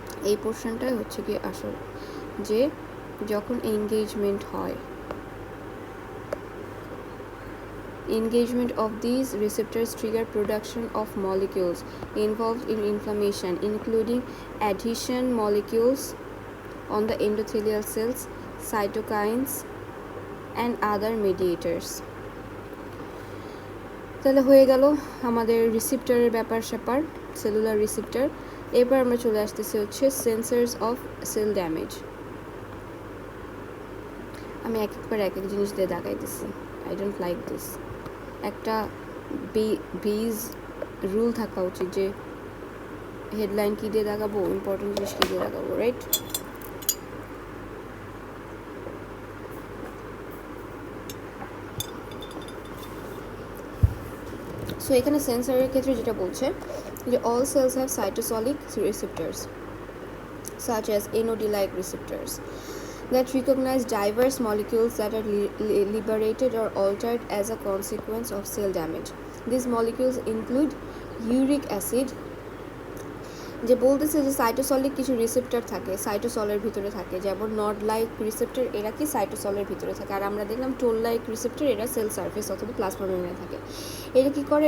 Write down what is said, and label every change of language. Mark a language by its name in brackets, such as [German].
[Bangla] এই পোর্শনটাই হচ্ছে কি আসল, যে যখন [English] engagement হয়, engagement of these receptors trigger production of molecules involved in inflammation, including adhesion molecules on the endothelial cells, cytokines and other mediators. [Bangla] তাহলে হয়ে গেল আমাদের রিসেপ্টরের ব্যাপার স্যাপার, সেলুলার রিসেপ্টর। এরপর আমরা চলে আসতেছি হচ্ছে সেন্সার্স অফ সেল ড্যামেজ। আমি এক একবার এক এক জিনিস দিয়ে দাগাইতেছি, [English] I don't like this. [Bangla] একটা বেজ রুল থাকা উচিত যে হেডলাইন কী দিয়ে দাগাবো, ইম্পর্টেন্ট জিনিস কী দিয়ে দাগাবো, রাইট? সো এখানে সেন্সরের ক্ষেত্রে যেটা বলছে যে [English] all cells have cytosolic receptors such as NOD-like receptors that recognize diverse molecules that are liberated or altered as a consequence of cell damage. These molecules include uric acid, [Bangla] যে বলতেছে যে সাইটোসলিক কিছু রিসেপ্টর থাকে সাইটোসলের ভিতরে থাকে, যেমন নড লাইক রিসেপ্টর এরা কি সাইটোসলের ভিতরে থাকে, আর আমরা দেখলাম টোল লাইক রিসেপ্টর এরা সেল সারফেস অথবা প্লাজমা মেমব্রেনে থাকে। এরা কী করে?